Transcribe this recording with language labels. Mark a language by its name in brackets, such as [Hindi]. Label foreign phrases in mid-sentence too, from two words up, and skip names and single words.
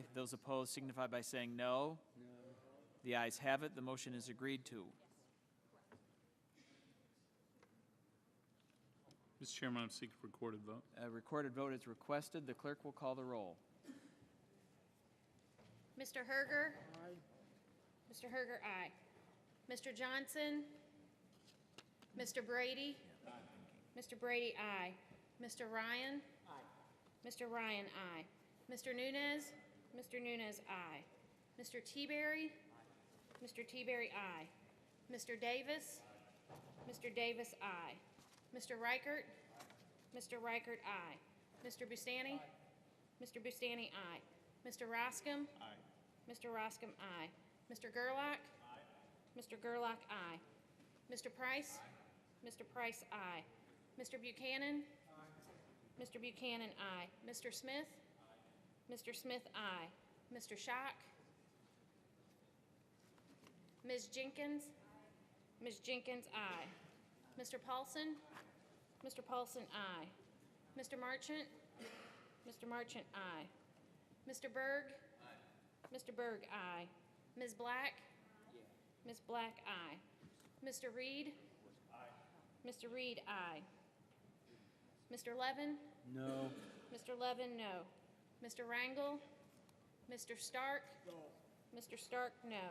[English] Those opposed signify by saying no. The ayes have it. The motion is agreed to. Mr. Chairman, I'm seeking recorded vote. A recorded vote is requested. The clerk will call the roll. Mr. Herger? Aye. Mr. Herger, aye. Mr. Johnson? Mr. Brady? Mr. Brady, aye. Mr. Ryan? Aye. Mr. Ryan, aye. Mr. Nunez? Mr. Nunez, aye. Mr. Teaberry? Aye. Mr. Teaberry, aye. Mr. Davis? Mr. Davis, aye. Mr. Reichert? Mr. Reichert, aye. Mr. Bustani? Mr. Bustani, aye. Mr. Roscom? Aye. Mr. Roscom, aye. Mr. Gerlach? Aye. Mr. Gerlach, aye. Mr. Price? Mr. Price, aye. Mr. Buchanan? Aye. Mr. Buchanan, aye. Mr. Smith? Aye. Mr. Smith, aye. Mr. Schock? Ms. Jenkins? Aye. Ms. Jenkins, aye. Mr. Paulson? Mr. Paulson, aye. Mr. Marchant? Mr. Marchant, aye. Mr. Berg? Aye. Mr. Berg, aye. Ms. Black? Ms. Black, aye. Mr. Reed? Aye. Mr. Reed, aye. Mr. Levin? No. Mr. Levin, no. Mr. Rangel? Mr. Stark? No. Mr. Stark, no.